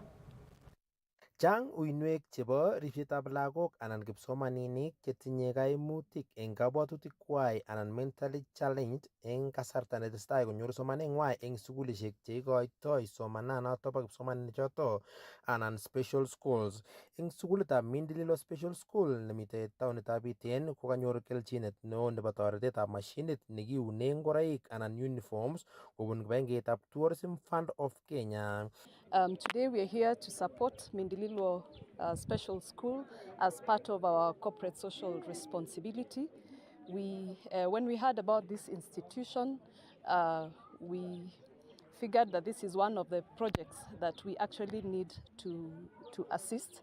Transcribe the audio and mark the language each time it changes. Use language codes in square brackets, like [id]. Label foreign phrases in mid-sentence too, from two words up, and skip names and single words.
[kln] Chang uinwek chebo ripsetab lagok anan kipsomaninik chetinye kaimutik eng kabwatutik kwai anan [en] mentally challenged [kln] eng kasarta netesetai konyor somaneng'wai eng sukulishek cheikoitoi somananoto bo kipsomaninik choto anan [en] special schools. [kln] Eng sukulitab Mindililo Special School nemitei taunitab Iten kokanyor kelchinet neo nebo toretetab mashinit nekiune ngoroik anan uniforms kobun kibagengeitab Tourism Fund of Kenya. [en] Today we are here to support Mindililo Special School as part of our corporate social responsibility. When we heard about this institution, we figured that this is one of the projects that we actually need to assist.